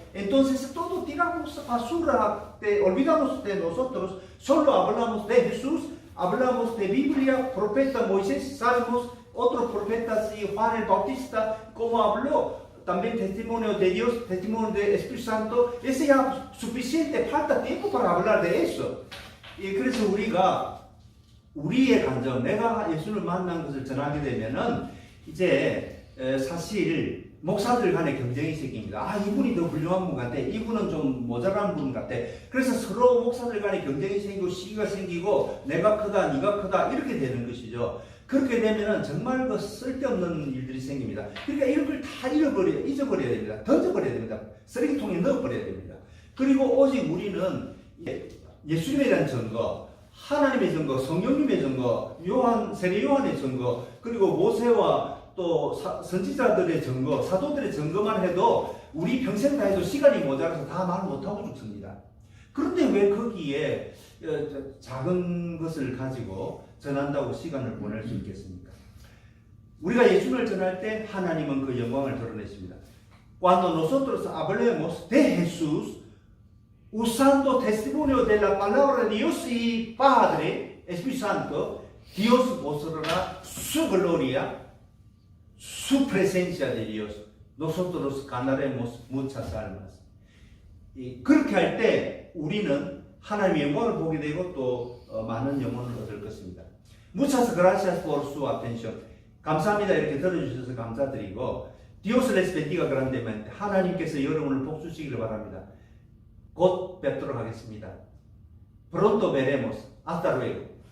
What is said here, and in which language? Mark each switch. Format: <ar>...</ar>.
<es>Entonces, todo tiramos basura, olvidamos de nosotros, solo hablamos de Jesús, hablamos de Biblia, profeta Moisés, Salmos, otros profetas y Juan el Bautista, como habló, también testimonio de Dios, testimonio del Espíritu Santo, ese ya suficiente, falta tiempo para hablar de eso.</es> <ko>예, 그래서 우리가 우리의 간증, 내가 예수를 만난 것을 전하게 되면은 이제 사실 목사들 간의 경쟁이 생깁니다. 이분이 더 훌륭한 분 같아. 이분은 좀 모자란 분 같아. 그래서 서로 목사들 간의 경쟁이 생기고 시기가 생기고 내가 크다, 네가 크다 이렇게 되는 것이죠. 그렇게 되면은 정말 그 쓸데없는 일들이 생깁니다. 그러니까 이런 걸 다 잊어버려야 됩니다. 던져버려야 됩니다. 쓰레기통에 넣어버려야 됩니다. 그리고 오직 우리는 예수님에 대한 증거, 하나님의 증거, 성령님의 증거, 세례 요한의 증거, 그리고 모세와 또 선지자들의 증거, 사도들의 증거만 해도 우리 평생 다 해도 시간이 모자라서 다 말 못하고 죽습니다. 그런데 왜 거기에 작은 것을 가지고 전한다고 시간을 보낼 수 있겠습니까? 우리가 예수를 전할 때 하나님은 그 영광을 드러내십니다.</ko> <es>Cuando nosotros hablemos de Jesús, usando testimonio de la palabra de Dios y Padre, Espíritu Santo, Dios mostrará su gloria, su presencia de Dios. Nosotros ganaremos muchas almas.</es> <ko>그렇게 할 때 우리는 하나님의 영광을 보게 되고 또 많은 영혼을 얻을 것입니다.</ko> <es>Muchas gracias por su atención.</es> <ko>감사합니다. 이렇게 들어주셔서 감사드리고</ko> <es>Dios les bendiga grandemente.</es> <ko>하나님께서 여러분을 복 주시기를 바랍니다. 곧 뵙도록 하겠습니다.</ko> <es>Pronto veremos. Hasta luego.</es>